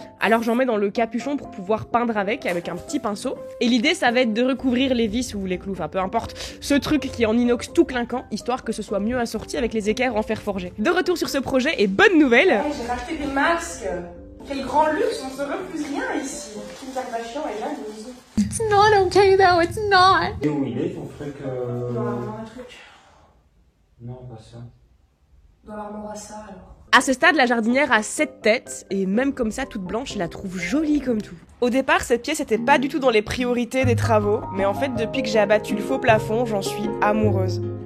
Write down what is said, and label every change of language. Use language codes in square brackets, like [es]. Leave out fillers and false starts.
[fr] Alors j'en mets dans le capuchon pour pouvoir peindre avec un petit pinceau. Et l'idée ça va être de recouvrir les vis ou les clous, enfin peu importe, ce truc qui est en inox tout clinquant, histoire que ce soit mieux assorti avec les équerres en fer forgé. De retour sur ce projet, et bonne nouvelle, hey, j'ai racheté des masques. Quel grand luxe, on se refuse rien ici. Kim Kardashian est jalouse. [en] It's not okay though, it's not. [fr] Et où il est ton truc Dans l'armoire à trucs. Non, pas ça. Dans l'armoire à ça alors. À ce stade, la jardinière a 7 têtes, et même comme ça, toute blanche, je la trouve jolie comme tout. Au départ, cette pièce était pas du tout dans les priorités des travaux, mais en fait, depuis que j'ai abattu le faux plafond, j'en suis amoureuse.